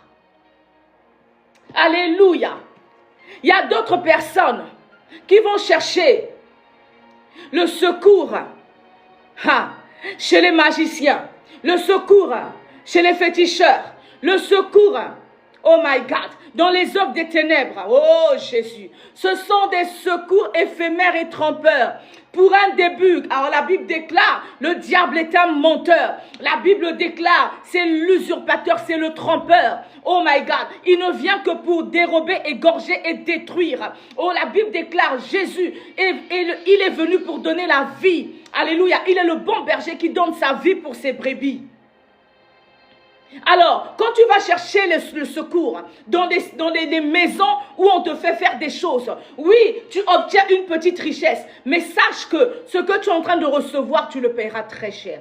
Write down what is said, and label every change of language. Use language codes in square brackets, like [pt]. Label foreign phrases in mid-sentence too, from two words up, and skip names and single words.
[fr] Alléluia. Il y a d'autres personnes qui vont chercher le secours chez les magiciens, le secours chez les féticheurs, le secours, [en] oh my God, [fr] dans les œuvres des ténèbres. Oh Jésus, ce sont des secours éphémères et trompeurs. Pour un début, alors la Bible déclare, le diable est un menteur. La Bible déclare, c'est l'usurpateur, c'est le trompeur. [en] Oh my God, [fr] il ne vient que pour dérober, égorger et détruire. Oh, la Bible déclare, Jésus, il est venu pour donner la vie. Alléluia, il est le bon berger qui donne sa vie pour ses brebis. Alors, quand tu vas chercher le secours dans les maisons où on te fait faire des choses, oui, tu obtiens une petite richesse, mais sache que ce que tu es en train de recevoir, tu le paieras très cher.